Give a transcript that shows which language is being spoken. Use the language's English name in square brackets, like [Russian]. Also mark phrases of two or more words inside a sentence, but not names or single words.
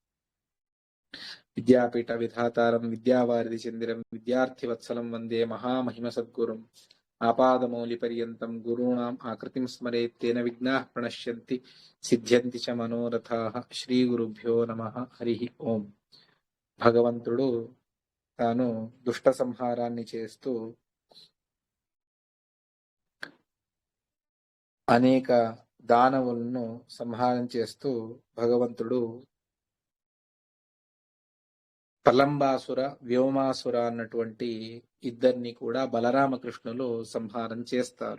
[Sanskrit] विद्यापीठविधातारं विद्यावारिधिचन्दिरं विद्यार्थिवत्सलं वन्दे महामहिमसद्गुरुम् आपादमौलिपर्यन्तं गुरूणाम् आकृतिं स्मरेत् तेन विघ्नाः प्रणश्यन्ति सिद्ध्यन्ति च मनोरथाः श्रीगुरुभ्यो नमः हरिः ओम् [Telugu] భగవంతుడు తాను దుష్ట సంహారాన్ని చేస్తూ అనేక దానవులను సంహారం చేస్తూ భగవంతుడు ప్రలంబాసుర వ్యోమాసుర అన్నటువంటి ఇద్దరిని కూడా బలరామకృష్ణులు సంహారం చేస్తారు.